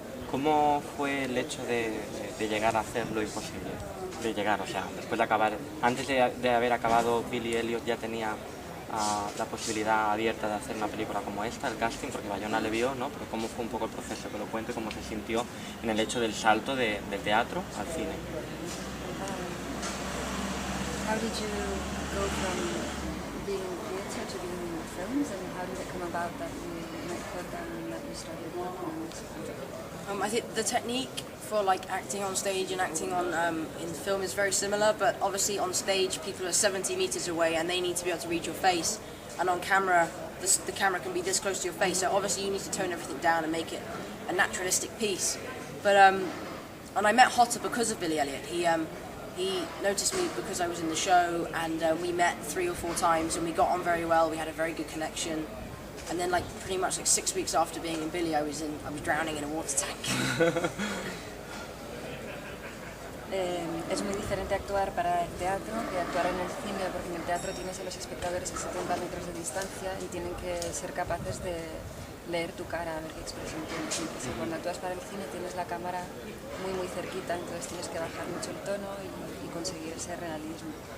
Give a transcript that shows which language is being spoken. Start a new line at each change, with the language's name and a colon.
Spanish: ¿Cómo fue el hecho de llegar a hacer lo imposible? De llegar, o sea, después de acabar, antes de haber acabado Billy Elliot ya tenía la posibilidad abierta de hacer una película como esta, el casting, porque Bayona le vio, ¿no? Pero ¿cómo fue un poco el proceso? Que lo cuente, cómo se sintió en el hecho del salto del teatro al cine.
English: How did you go from being in theatre to being in films, and how did it come about that you met Jordan and that you started working on this? I think the technique for like acting on stage and acting on in film is very similar, but obviously on stage people are 70 meters away and they need to be able to read your face, and on camera the camera can be this close to your face, so obviously you need to tone everything down and make it a naturalistic piece. But and I met Hotter because of Billy Elliot. He noticed me because I was in the show, and we met 3 or 4 times and we got on very well. We had a very good connection. And then, like pretty much like 6 weeks after being in Billy, I was drowning in a water tank.
Spanish: Es muy diferente actuar para el teatro que actuar en el cine, porque en el teatro tienes a los espectadores a 70 metros de distancia y tienen que ser capaces de leer tu cara, a ver qué expresión tienes. Entonces, cuando actúas para el cine tienes la cámara muy cerquita, entonces tienes que bajar mucho el tono y conseguir ese realismo.